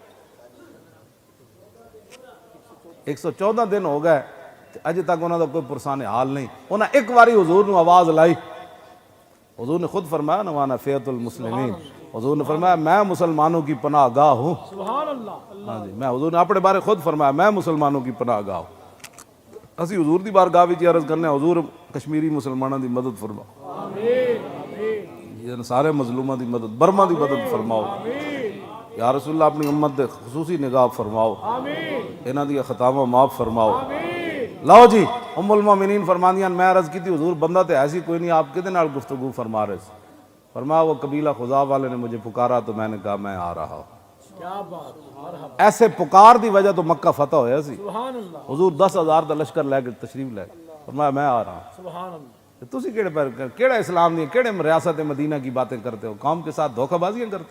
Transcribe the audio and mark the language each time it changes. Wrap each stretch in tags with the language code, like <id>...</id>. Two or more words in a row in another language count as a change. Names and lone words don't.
<pa>114 دن ہو گئے، اج تک انہوں دا کوئی پرسان حال نہیں، انہوں ایک واری حضور نے آواز لائی، حضور نے خود فرمایا</pa> <ar>نوانا فیت المسلمین،</ar> <pa>حضور نے فرمایا</pa> <ur>میں مسلمانوں کی پناہ گاہ ہوں،</ur> <ar>سبحان اللہ،</ar> <pa>ہاں جی میں حضور نے اپنے بارے خود فرمایا</pa> <ur>میں مسلمانوں کی پناہ گاہ ہوں،</ur> <pa>اسی حضور دی بارگاہ وچ عرض کرنے حضور کشمیری مسلمانوں دی مدد فرماؤ، آمین، سارے مظلوماں دی مدد برما دی مدد فرماؤ،</pa> <ar>یا رسول اللہ</ar> <pa>اپنی امت دے خصوصی نگاہ فرماؤ، انہاں دی خطاواں معاف فرماؤ۔ لو جی ام المومنین فرماندیاں</pa> <ur>میں عرض کی تھی</ur> <pa>حضور بندہ تے ایسی کوئی نہیں، آپ کدے نال گفتگو فرما رہے سے؟</pa> <ur>فرمایا وہ قبیلہ خزاع والے نے مجھے پکارا تو میں نے کہا میں آ رہا ہوں۔</ur> <pa>ایسے پکار دی وجہ تو مکہ فتح ہویا سی، حضور 10,000 دا لشکر لے کے تشریف لے گئے، فرمایا</pa> <ur>میں آ رہا ہوں۔</ur> <pa>تسی کیڑا اسلام دی کیڑے ریاست مدینہ</pa> <ur>کی باتیں کرتے ہو، قوم کے ساتھ دھوکہ بازیاں کرتے ہو؟</ur>